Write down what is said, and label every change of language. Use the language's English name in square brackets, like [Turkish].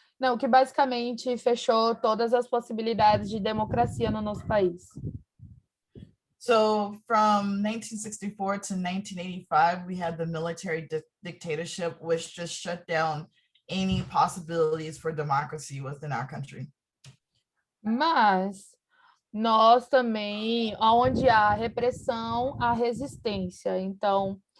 [Portuguese] Não, que basicamente fechou todas as possibilidades de democracia no nosso país. [English] So from 1964 to 1985, we had the military dictatorship, which just shut down any possibilities for democracy within our country. [Portuguese] Mas nós também, onde há repressão, há resistência. Então,